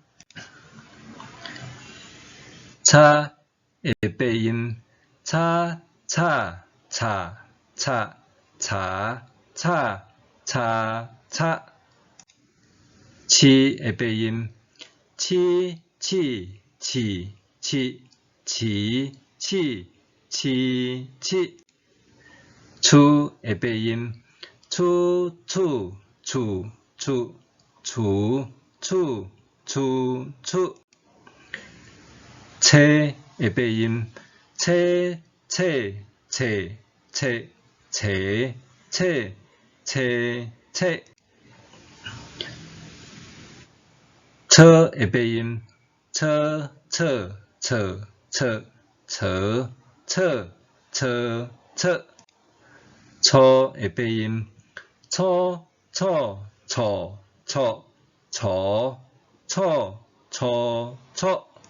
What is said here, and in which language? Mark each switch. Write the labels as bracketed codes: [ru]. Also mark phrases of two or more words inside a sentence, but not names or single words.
[nan] 叉的发音，叉叉叉叉叉叉叉叉，七的发音，七七七七七七七七，厝的发音，厝厝厝厝厝厝厝厝，册的发音，册册册册册册册册，车的发音，车车车车车车车车，错的发音，错错错错错错错错，